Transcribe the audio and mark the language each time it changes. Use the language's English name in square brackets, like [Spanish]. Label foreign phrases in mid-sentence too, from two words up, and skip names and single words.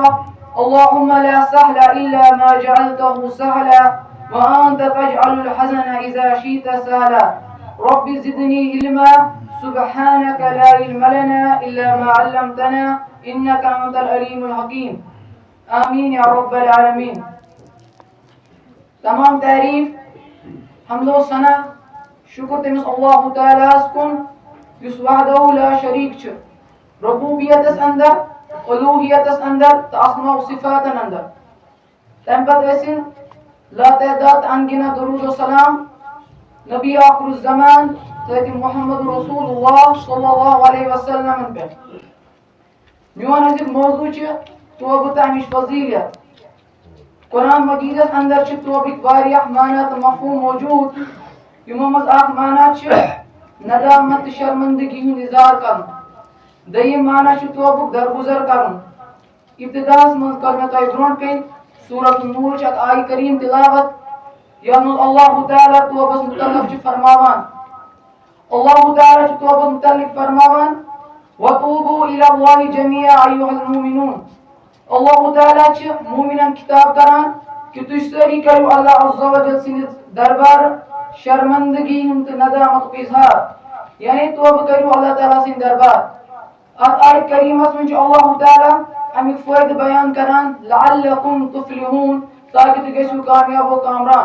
[Arabic] اللهم لا سهل إلا ما جعلته سهلا وأنت تجعل الحزن إذا شئت سهلا. رب زدني علما سبحانك لا علم لنا إلا ما علمتنا إنك أنت العليم الحكيم. آمین یا رب العالمین. [Kashmiri] تمام تعریف حمد و ثنا شکر تمس اللہ تعالیٰ کن یس [Arabic] وحدہ لا شریک [Kashmiri] چھ ربوبیتس اندر الوہیتس اندر تو اسماء و صفاتن اندر. تم پتہ ٲسِن لا تعداد انگنہ درود و سلام نبی آخر الزمان حضرت محمد رسول اللہ صلی اللہ علیہ وسلم پہ. میون أزیُک موضوع چھ توبہ تمچ فضیلت. قرآن مجیدس اندر چھ توبک واریاہ معنی تو مفہوم موجود. یمو مز اکھ معنی چھ ندامت تہ شرمندگی ہند اظہار کرن. دویم معنی چھ توبک درگزر کرن. ابتداس مز کر مے تۄہہِ برونٛٹھ کَنۍ سورۃ النور چھ اکھ آیہ کریم تلاوت یتھ منٛز اللہ تعالیٰ توبس متعلق چھ فرماوان. اللہ تعالیٰ چھ توبس متعلق فرماوان [Arabic] وَتُوبُوا إِلَى اللَّهِ جَمِيعًا أَيُّهَا الْمُؤْمِنُونَ. [Kashmiri] اللہ تعالیٰ چھ مومنن خطاب کران کہ تُہۍ سٲری کٔرِو اللہ [Arabic] عز و جل [Kashmiri] سٕنٛدِس دربار شرمندگی ہُنٛد تہٕ ندامتُک اظہار، یعنی توبہ کٔرِو اللہ تعالیٰ سٕنٛدِ دربار. اتھ آیت کریمس منٛز چھُ اللہ تعالیٰ امیُک فٲیدٕ بیان کران [Arabic] لعلکم تفلحون [Kashmiri] تاکہ تُہۍ گٔژھِو کامیاب و کامران.